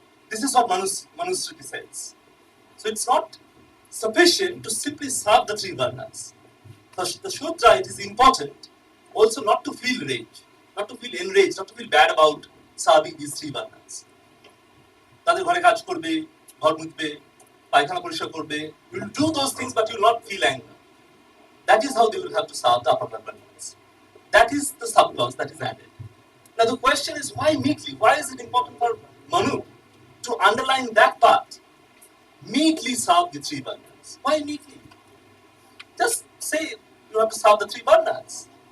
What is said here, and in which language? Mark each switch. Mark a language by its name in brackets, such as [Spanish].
[English] This is what Manusmriti says. So it's not sufficient to simply serve the three varnas. For the Shudra, it is important also not to feel rage, not to feel enraged, not to feel bad about serving these three varnas. [Bangla] তাদের ঘরে কাজ করবে, ঘর মুছবে, পায়খানা পরিষ্কার করবে. [English] You will do those things, but you will not feel anger. That is how they will have to serve the upper varnas. That is the subclause that is added. Now the question is, why meekly? Why is it important for Manu to underline that part? Meekly serve the three varnas. Why meekly? Just say you have to serve the three varnas.